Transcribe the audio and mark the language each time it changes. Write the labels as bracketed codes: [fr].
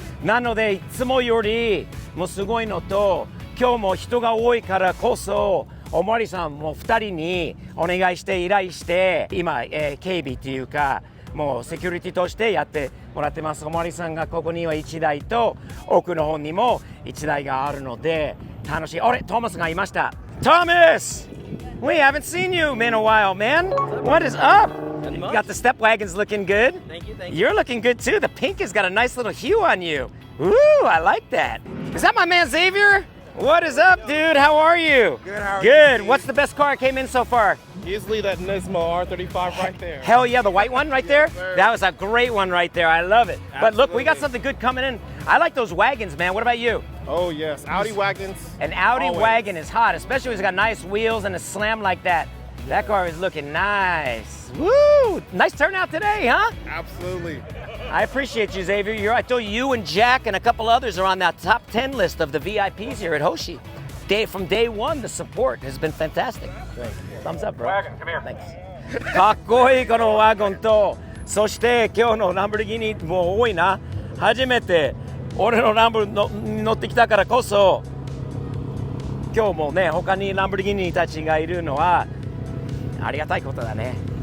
[ja] なのでいつもよりもうすごいのと、今日も人が多いからこそおまわりさんも2人にお願いして依頼して今、警備っていうかもうセキュリティとしてやってもらってます。おまわりさんがここには1台と奥の方にも1台があるので楽しい。あれ、トーマスがいました。 [en] Thomas! We haven't seen you in a while, man. What is up? You got the step wagons looking good. Thank you. You're looking good too. The pink has got a nice little hue on you. Ooh, I like that. Is that my man Xavier? What is up, dude? How are you? Good, how are Good. you? What's the best car that came in so far? Easily that Nismo R35 right there. Hell yeah, the white one right there? sir. That was a great one right there. I love it. But look, we got Absolutely. something good coming in. I like those wagons, man. What about you? Oh yes, Audi wagons. An Audi Always. wagon is hot, especially when it's got nice wheels and a slam like that. That car is looking nice. Woo! Nice turnout today, huh? Absolutely. I appreciate you, Xavier. I told you and Jack and a couple others are on that top 10 list of the VIPs here at Hoshi. From day one, the support has been fantastic. Thumbs up, bro. Wagon, come here. Thanks. [ja] かっこいいこのワゴンと、そして今日のランボルギーニも多いな。初めて俺のランボルに乗ってきたからこそ、今日もね他にランボルギーニたちがいるのはありがたいことだね。